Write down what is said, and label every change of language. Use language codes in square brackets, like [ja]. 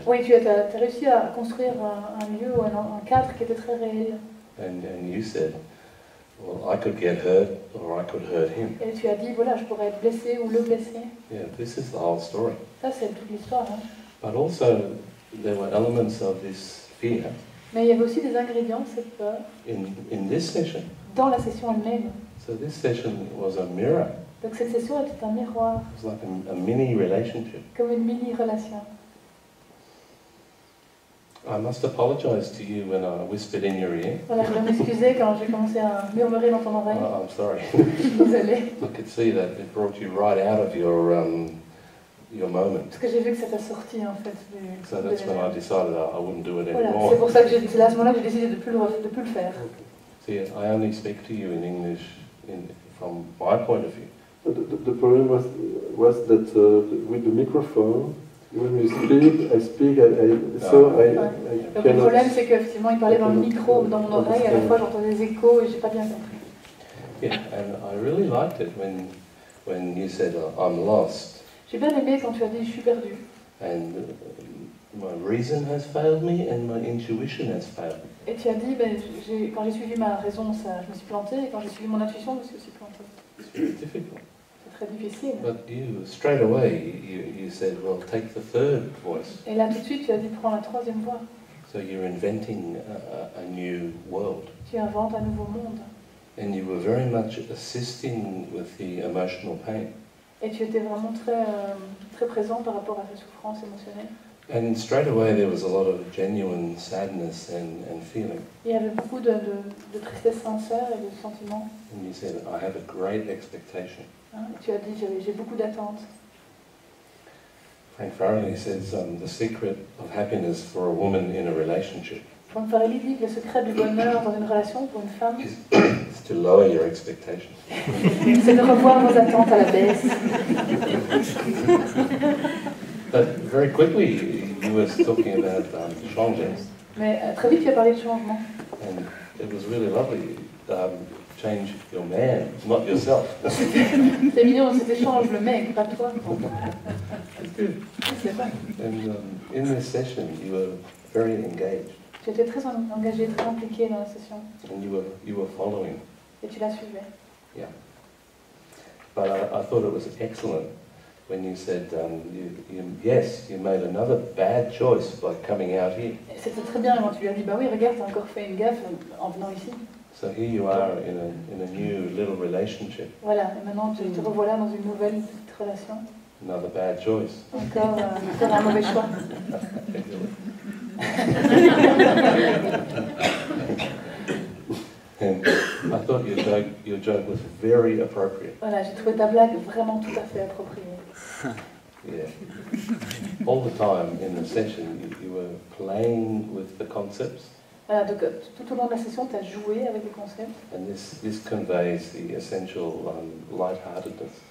[fr] Oui, tu as réussi à construire un lieu ou un cadre qui était très réel. [en] And you said, well, I could get hurt or I could hurt him. [fr] Et tu as dit, voilà, je pourrais être blessé ou le blesser. [en] Yeah, this is the whole story. [fr] Ça, c'est toute l'histoire. Hein. [en] But also there were elements of this fear [fr] Mais il y avait aussi des ingrédients de cette peur [en] in this session. [fr] dans la session elle-même. [en] So this session was a mirror. [fr] Donc cette session était un miroir, [en] It was like a mini relationship. [fr] comme une mini-relation. [en] I must apologize to you when I whispered in your ear. [fr] Voilà, je dois m'excuser quand j'ai commencé à murmurer dans ton oreille. [en] I'm sorry. [fr] Je suis désolée. [en] I could see that it brought you right out of your moment. [fr] Parce que j'ai vu que ça t'a sorti en fait du... [en] So that's when I decided I wouldn't do it [fr] Voilà, [en] anymore. [fr] c'est pour ça que c'est à ce moment-là que j'ai décidé de plus le faire. [en] See, I only speak to you in English from my point of view. The problem was that with the microphone, when you speak, I speak, so I [fr] Donc le [en] cannot. [fr] problème c'est qu'effectivement il parlait dans le micro, dans mon oreille, et à la fois j'entendais des échos et j'ai pas bien compris. [en] Yeah, and I really liked it when you said I'm lost [fr] J'ai bien aimé quand tu as dit je suis perdu. [en] and my reason has failed me and my intuition has failed me. [fr] Et tu as dit, ben, quand j'ai suivi ma raison, je me suis planté, et quand j'ai suivi mon intuition, je me suis aussi planté. [en] It's very difficult. [fr] C'est très difficile. [en] But you, straight away, you said, well, take the third voice. [fr] Et là tout de suite, tu as dit prends la troisième voie. [en] So you're inventing a new world. [fr] Tu inventes un nouveau monde. [en] And you were very much assisting with the emotional pain. [fr] Et tu étais vraiment très présent par rapport à la souffrance émotionnelle. [en] And straight away there was a lot of genuine sadness and feeling. [fr] Il y avait beaucoup de tristesse sincère et de sentiments. [en] And you said, I have a great expectation. [fr] Hein. Et tu as dit, j'ai beaucoup d'attentes. [en] Frank Farrelly says, the secret of happiness for a woman in a relationship [fr] Frank Farrelly dit que le secret du bonheur dans une relation pour une femme, [en] is to lower your expectations. [fr] c'est de revoir vos attentes à la baisse. [en] But very quickly you were talking about changer, [fr] Mais très vite, tu as parlé de changement. [en] and it was really lovely. Change your man, not yourself. [fr] C'est mignon, c'était change le mec, pas toi. C'est vrai. [en] And in this session, you were very engaged, [fr] Tu étais très engagé, très impliqué dans la session. [en] and you were following. [fr] Et tu la suivais. [en] Yeah. But I thought it was excellent when you said, yes, you made another bad choice by coming out here. [fr] Et c'était très bien quand tu lui as dit, bah oui, regarde, t'as encore fait une gaffe en venant ici. [en] So here you are in a new little relationship, [fr] Voilà, et maintenant te revoilà dans une nouvelle petite relation. [en] another bad choice. [fr] Encore un mauvais choix. [en] And I thought your joke was very appropriate. [fr] Voilà, j'ai trouvé ta blague vraiment tout à fait appropriée. [en] Yeah. All the time in the session, you were playing with the concepts, [fr] Voilà, donc tout au long de la session, tu as joué avec les concepts. [en] and this conveys the essential lightheartedness.